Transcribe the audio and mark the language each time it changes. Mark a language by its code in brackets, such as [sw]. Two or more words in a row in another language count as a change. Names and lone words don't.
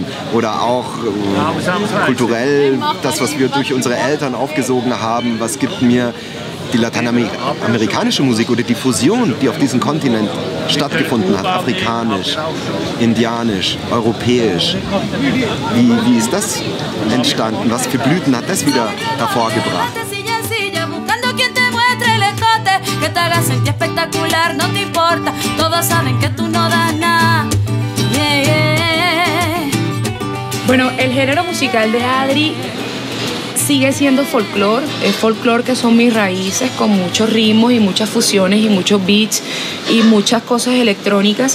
[de] Oder auch kulturell das, was wir durch unsere Eltern aufgesogen haben? Was gibt mir die lateinamerikanische Musik oder die Fusion, die auf diesem Kontinent stattgefunden hat? Afrikanisch, indianisch, europäisch. Wie ist das entstanden? Was für Blüten hat das wieder hervorgebracht? [es] Que te haga sentir espectacular, no te importa, todos saben que tú no das nada. [en] Yeah, yeah. [es] Bueno, el género musical de Adri sigue siendo folclore, es folclore que son mis raíces, con muchos ritmos y muchas fusiones y muchos beats y muchas cosas electrónicas.